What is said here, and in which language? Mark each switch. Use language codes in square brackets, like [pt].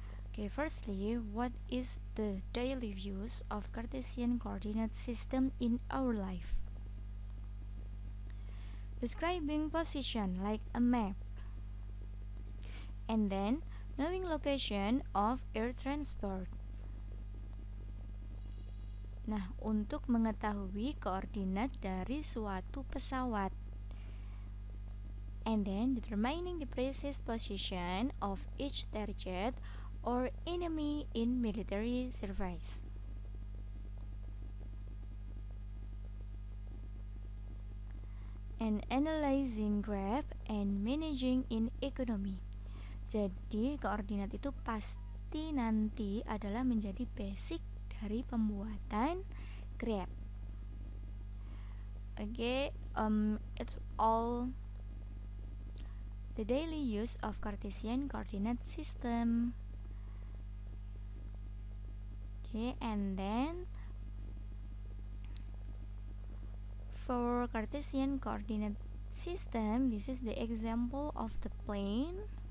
[en] Okay, firstly, what is the daily use of Cartesian coordinate system in our life? Describing position like a map. And then, knowing location of air transport. [id] Nah, untuk mengetahui koordinat dari suatu pesawat. [en] And then, determining the precise position of each target or enemy in military service. And analyzing graph and managing in economy. [id] Jadi, koordinat itu pasti nanti adalah menjadi basic dari pembuatan graph. [en] Okay, it's all the daily use of Cartesian coordinate system. Okay, and then for Cartesian coordinate system, this is the example of the plane.